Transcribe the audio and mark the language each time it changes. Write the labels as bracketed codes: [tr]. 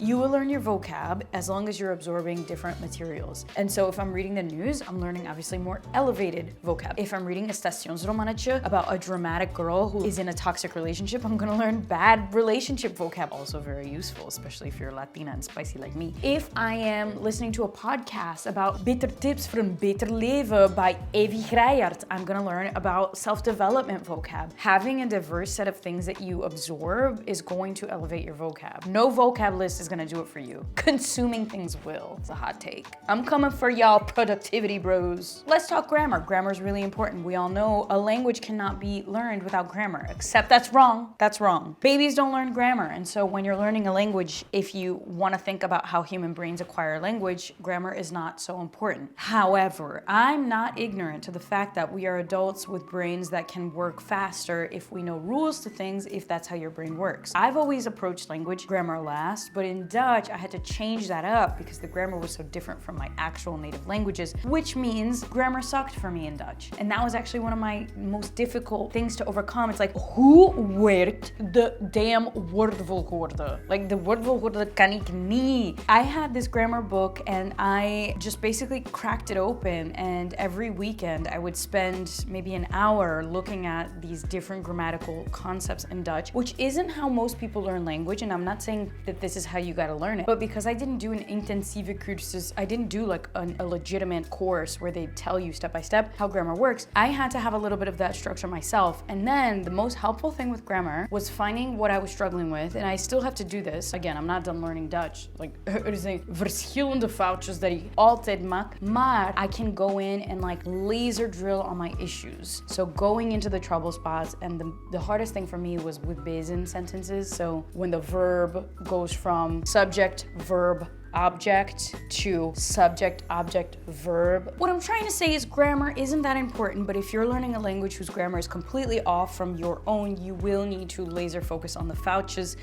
[en] You will learn your vocab as long as you're absorbing different materials. And so if I'm reading the news, I'm learning obviously more elevated vocab. If I'm reading a stationsromannetje about a dramatic girl who is in a toxic relationship, I'm gonna learn bad relationship vocab. Also very useful, especially if you're Latina and spicy like me. If I am listening to a podcast about [nl] beter tips voor een beter leven [en] by Evie Grijard, I'm gonna learn about self-development vocab. Having a diverse set of things that you absorb is going to elevate your vocab. No vocab list is gonna do it for you. Consuming things will. It's a hot take. I'm coming for y'all productivity bros. Let's talk grammar. Grammar is really important. We all know a language cannot be learned without grammar, except that's wrong. That's wrong. Babies don't learn grammar. And so when you're learning a language, if you want to think about how human brains acquire language, grammar is not so important. However, I'm not ignorant to the fact that we are adults with brains that can work faster if we know rules to things, if that's how your brain works. I've always approached language grammar last, but in Dutch, I had to change that up because the grammar was so different from my actual native languages, which means grammar sucked for me in Dutch. And that was actually one of my most difficult things to overcome. [nl] It's like, hoe werkt de damn woordvolgorde? [en] Like, the [nl] woordvolgorde kan ik niet. [en] I had this grammar book and I just basically cracked it open, and every weekend I would spend maybe an hour looking at these different grammatical concepts in Dutch, which isn't how most people learn language, and I'm not saying that this is how you gotta learn it, but because I didn't do an intensive cursus, I didn't do like a legitimate course where they tell you step by step how grammar works, I had to have a little bit of that structure myself. And then the most helpful thing with grammar was finding what I was struggling with, and I still have to do this. Again, I'm not done learning Dutch. Like, [nl] er zijn verschillende foutjes dat ik altijd maak, maar [en] I can go in and like laser drill on my issues. So going into the trouble spots, and the hardest thing for me was with Bayesian sentences. So when the verb goes from subject, verb, object to subject, object, verb. What I'm trying to say is grammar isn't that important, but if you're learning a language whose grammar is completely off from your own, you will need to laser focus on the vouchers.